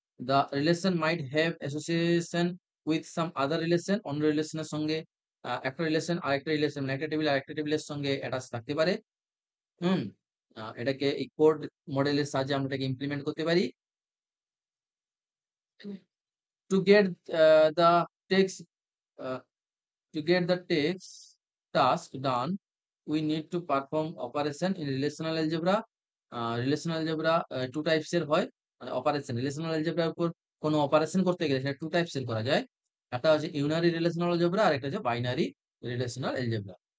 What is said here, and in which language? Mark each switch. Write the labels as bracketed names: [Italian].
[English] The relation might have association with some other relation. [Bangla] অন্য রিলেশনের সঙ্গে একটা রিলেশন আরেকটা রিলেশন মানে একটা টেবিল আরেকটা টেবিলের সঙ্গে অ্যাটাচ থাকতে পারে। হুম? এটাকে এই কোড মডেলের সাহায্যে আমরা এটাকে ইমপ্লিমেন্ট করতে পারি। [English] To get the text uh, to get the text task done, we need to perform operation in relational algebra. [Bangla] Relational algebra two types এর হয়। মানে অপারেশন রিলেশনাল algebra উপর কোনো অপারেশন করতে গেলে সেটা টু টাইপস এর করা যায়। একটা হচ্ছে ইউনারি রিলেশনাল algebra আর একটা হচ্ছে বাইনারি রিলেশনাল algebra।